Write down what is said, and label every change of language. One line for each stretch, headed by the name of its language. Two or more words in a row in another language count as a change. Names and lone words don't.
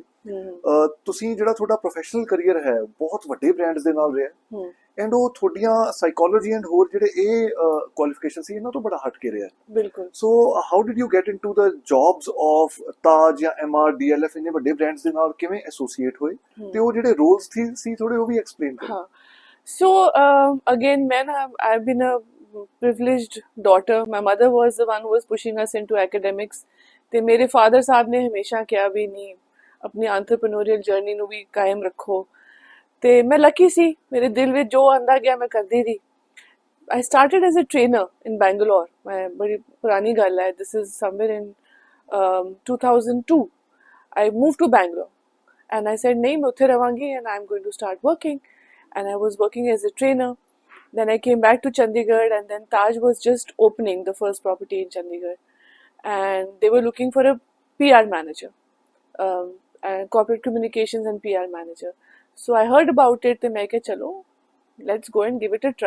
Punjabi: ਤੁਸੀਂ ਜਿਹੜਾ ਤੁਹਾਡਾ ਪ੍ਰੋਫੈਸ਼ਨਲ ਕਰੀਅਰ ਹੈ ਬਹੁਤ ਵੱਡੇ ਬ੍ਰਾਂਡਸ ਦੇ ਨਾਲ ਰਿਹਾ, ਐਂਡ ਉਹ ਤੁਹਾਡੀਆਂ
English: psychology and
Punjabi: ਹੋਰ ਜਿਹੜੇ ਇਹ ਕੁਆਲੀਫਿਕੇਸ਼ਨ ਸੀ ਇਹਨਾਂ ਤੋਂ ਬੜਾ ਹਟ ਕੇ ਰਿਹਾ. ਬਿਲਕੁਲ.
English: So how did you get into the jobs of Taj
Punjabi: ਜਾਂ MR DLF ਇੰਨੇ ਵੱਡੇ ਬ੍ਰਾਂਡਸ ਦੇ ਨਾਲ ਕਿਵੇਂ ਐਸੋਸੀਏਟ ਹੋਏ, ਤੇ ਉਹ ਜਿਹੜੇ ਰੋਲਸ ਸੀ ਥੋੜੇ ਉਹ ਵੀ ਐਕਸਪਲੇਨ ਕਰੋ. ਹਾਂ.
English: So again, I've been a privileged daughter. My mother was the one who was pushing us into academics.
Punjabi: ਤੇ ਮੇਰੇ father ਸਾਹਿਬ ਨੇ ਹਮੇਸ਼ਾ ਕਿਹਾ ਵੀ ਨਹੀਂ, ਆਪਣੀ
English: entrepreneurial journey
Punjabi: ਨੂੰ ਵੀ ਕਾਇਮ ਰੱਖੋ. ਤੇ ਮੈਂ ਲੱਕੀ ਸੀ, ਮੇਰੇ ਦਿਲ ਵਿੱਚ ਜੋ ਆਂਦਾ ਗਿਆ ਮੈਂ ਕਰਦੀ ਰਹੀ.
English: I started as a trainer in Bangalore.
Punjabi: ਮੈਂ ਬੜੀ ਪੁਰਾਣੀ ਗੱਲ ਹੈ.
English: This is somewhere in 2002. I moved to Bangalore and I said
Punjabi: ਨਹੀਂ, ਮੈਂ ਉੱਥੇ ਰਵਾਂਗੀ
English: and I'm going to start working. And I was working as a trainer. Then I came back to Chandigarh, and then Taj was just opening the first property in Chandigarh, and they were looking for a PR manager, and corporate communications and PR manager. So I heard about it, and I said, "Chalo, let's go and give it a try."